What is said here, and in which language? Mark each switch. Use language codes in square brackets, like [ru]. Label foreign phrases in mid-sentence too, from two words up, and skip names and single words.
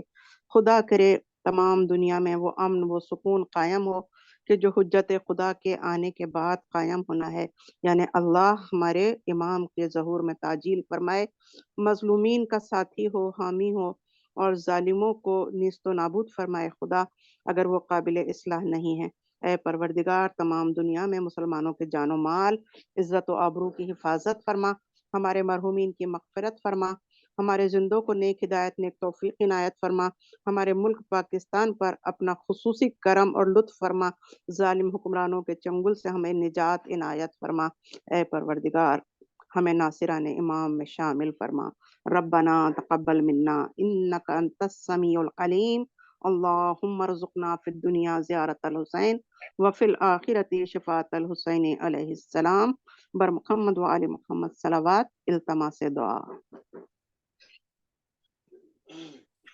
[ur] خدا کرے تمام دنیا میں وہ امن، وہ سکون قائم ہو کہ جو حجت خدا کے آنے کے بعد قائم ہونا ہے۔ یعنی اللہ ہمارے امام کے ظہور میں تعجیل فرمائے، مظلومین کا ساتھی ہو، حامی ہو، اور ظالموں کو نیست و نابود فرمائے خدا اگر وہ قابل اصلاح نہیں ہے۔ اے پروردگار تمام دنیا میں مسلمانوں کے جان و مال، عزت و آبرو کی حفاظت فرما، ہمارے مرحومین کی مغفرت فرما، ہمارے زندوں کو نیک ہدایت، نیک توفیق عنایت فرما، ہمارے ملک پاکستان پر اپنا خصوصی کرم اور لطف فرما، ظالم حکمرانوں کے چنگل سے ہمیں نجات عنایت فرما۔ اے پروردگار ہمیں ناصران امام میں شامل فرما۔ [ar] ربنا تقبل منا انک انت السمیع العلیم، اللہم ارزقنا فی الدنیا زیارت الحسین وفی الآخرت شفاعت الحسین علیہ السلام، [fa] بر محمد و آل محمد صلوات، [ur] التماس دعا۔